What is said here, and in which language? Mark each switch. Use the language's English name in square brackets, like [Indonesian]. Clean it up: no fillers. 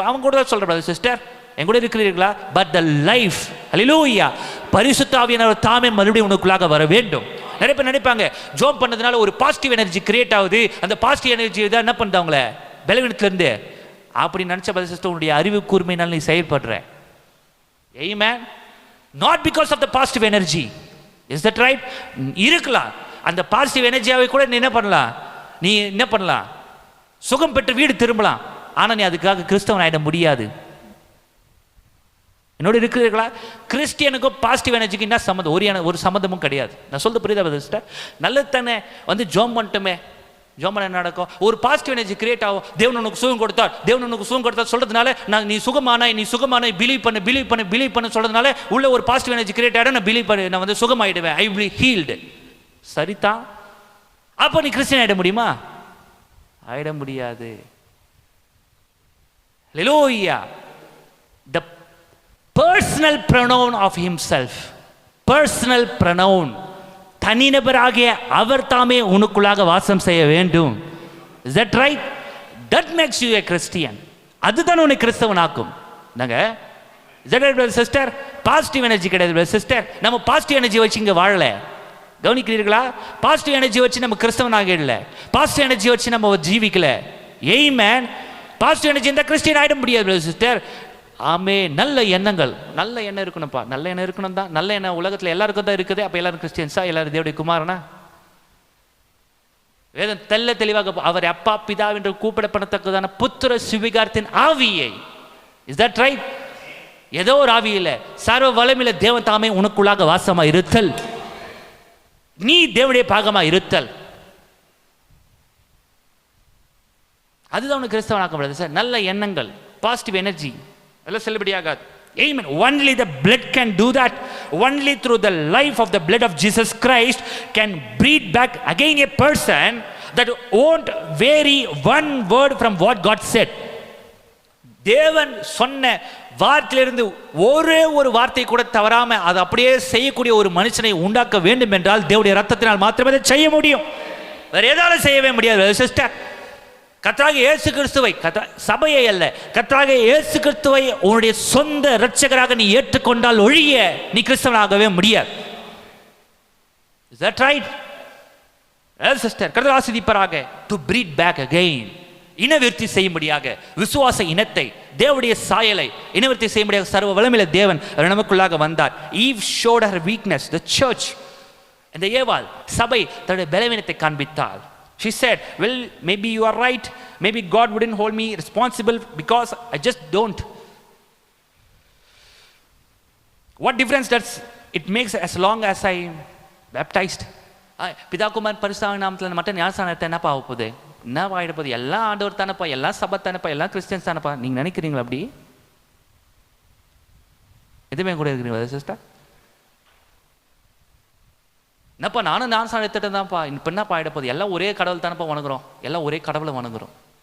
[Tamil] அவங்க கூட தான் சொல்ற பிரதர் சிஸ்டர், என் கூட இருக்கிறீர்களா? [English] but the life, [Tamil] ஹல்லேலூயா, பரிசுத்த ஆவியானவர் தாமே மறுபடியும் உனக்குள்ளாக வர வேண்டும். நிறைய பேர் நினைப்பாங்க ஜோம் பண்ணதுனால ஒரு பாசிட்டிவ் எனர்ஜி கிரியேட் ஆகுது, அந்த பாசிட்டிவ் எனர்ஜி தான் என்ன பண்ணுது அவங்கள பலவீனத்திலிருந்து. அப்படி நினைச்ச பிரதர் சிஸ்டர், உன்னுடைய அறிவு கூர்மையினால் நீ செயல்படுற. ஆமென். [English] not because of the positive energy. Is that right? [Tamil] இருக்கலாம். அந்த பாசிட்டிவ் எனர்ஜியாவை கூட நீ என்ன பண்ணலாம்? சுகம் பெற்று வீடு திரும்பலாம். ஆனா நீ அதுக்காக கிறிஸ்தவன் ஆயிட முடியாது. என்னோட இருக்கிறீர்களா? கிறிஸ்டியனுக்கும் பாசிட்டிவ் எனர்ஜிக்கு என்ன சம்மந்தம்? ஒரு சம்மந்தமும் கிடையாது. நான் சொல்றது புரியுதா சிஸ்டர்? நல்லது தானே வந்து ஜோம் பண்ணிட்டுமே, ஜோம் பண்ண என்ன நடக்கும்? ஒரு பாசிட்டிவ் எனர்ஜி கிரியேட் ஆகும். தேவன் உனக்கு சுகம் கொடுத்தார், தேவன் உனக்கு சுகம் கொடுத்தார் சொல்றதுனால நீ சுகமானாய் பிலீவ் பண்ணு சொல்றதுனால உள்ள ஒரு பாசிட்டிவ் எனர்ஜி கிரியேட் ஆகிடும். நான் பிலீவ் பண்ணி நான் வந்து சுகமாயிடுவேன், [English] I will be healed. [Tamil] சரிதான். அப்போ நீ கிறிஸ்டியன் ஆயிட முடியுமா? ஆயிட முடியாது. ஹல்லேலூயா. [English] the personal pronoun of himself, personal pronoun, [Tamil] தனிநபராகிய அவர் தாமே உனக்குள்ளாக வாசம் செய்ய வேண்டும். [English] Is that right? That makes you a Christian. [Tamil] அதுதான் உன்னை கிறிஸ்தவனாக்கும். நாங்க [English] Is that right brother sister? [Tamil] Positive energy கிடையாது [English] brother sister. [Tamil] நம்ம பாசிட்டிவ் எனர்ஜி வச்சு இங்க வாழல. கவனிக்கிறீர்களா? பாசிட்டிவ் எனர்ஜி வச்சு நம்ம கிறிஸ்தவனாக இல்ல, பாசிட்டிவ் எனர்ஜி வச்சு நம்ம ஜீவிக்கல. ஆமென். பாசிட்டிவ் எனர்ஜி இருந்தா கிறிஸ்டியன் ஆயிட முடியாது [English] brother sister. [Tamil] ஆமே. நல்ல எண்ணங்கள், நல்ல எண்ணம் இருக்கணும்ப்பா, நல்ல எண்ணம் இருக்கணும் தான். நல்ல எண்ணம் உலகத்தில் எல்லாருக்கும் தான் இருக்குது. அப்போ எல்லாரும் கிறிஸ்டியன்ஸா? எல்லாரும் தேவனுடைய குமாரனா? வேதம் தெல்ல தெளிவாக அவர் அப்பா பிதா என்று கூப்பிடப்படத்தக்கதான புத்திர சுவிகாரத்தின் ஆவியை. [English] Is that right? [Tamil] ஏதோ ஒரு ஆவியில சர்வ வல்லமையுள்ள தேவன் தாமே உனக்குள்ளாக வாசமா இருத்தல், நீ தேவனுடைய பாகமா இருத்தல், அதுதான் உனக்கு கிறிஸ்தவனாக்க சார். நல்ல எண்ணங்கள், பாசிட்டிவ் எனர்ஜி எல்லாம் செல்லுபடியாகாது. [English] Amen. Only the blood can do that. Only through the life of the blood of Jesus Christ can breed back again a person that won't vary one word from what God said. [Tamil] தேவன் சொன்ன வார்த்தையிலிருந்து ஒரே ஒரு வார்த்தை கூட தவறாம அதை அப்படியே செய்யக்கூடிய ஒரு மனுஷனை உண்டாக்க வேண்டும் என்றால் தேவனுடைய ரத்தத்தினால் மாத்திரமே அதை செய்ய முடியும். வேற ஏதாலும் செய்யவே முடியாது சிஸ்டர். கர்த்தராகிய இயேசு கிறிஸ்துவை, சபையை அல்ல, கர்த்தராகிய இயேசு கிறிஸ்துவை உன்னுடைய சொந்த இரட்சகராக நீ ஏற்றுக்கொண்டால் ஒழிய நீ கிறிஸ்தவனாகவே முடியாது. [English] Is that right? Yes sister. [Tamil] கர்த்தர் ஆசீர்வதிப்பாராக. [English] To breed back again, [Tamil] இனவிருத்தி செய்யும்படியாக விசுவாச இனத்தை, தேவனுடைய சாயலை இனவிருத்தி செய்யும்படியாக சர்வ வல்லமையுள்ள தேவன் நமக்குள்ளாக வந்தார். [English] Eve showed her weakness, the church. [Tamil] இந்த ஏவாள் சபை தன்னுடைய பலவீனத்தை காண்பித்தாள். [English] She said, well, maybe you are right. Maybe God wouldn't hold me responsible because I just don't. What difference does it makes as long as I am baptized? [Tamil] பிதா குமாரன் பரிசுத்த நாமத்தில் மட்டும் ஞானஸ்நானத்தை என்ன பாவ போகுது? என்ன ஆகிடப்போது, எல்லாம் ஆண்டவர் தானப்பா, எல்லாம் சபை தானப்பா, எல்லாம் கிறிஸ்டியன்ஸ் தானப்பா. நீங்கள் நினைக்கிறீங்களா அப்படி? எதுவுமே கூட இருக்கிறீங்களா சிஸ்டர்? என்னப்பா நானும் நான் எடுத்துட்டு தான்ப்பா, இப்போ என்னப்பா ஆகிடப்போது, எல்லாம் ஒரே கடவுள் தானப்பா வணங்குறோம், எல்லாம் ஒரே கடவுளை வணங்குறோம்.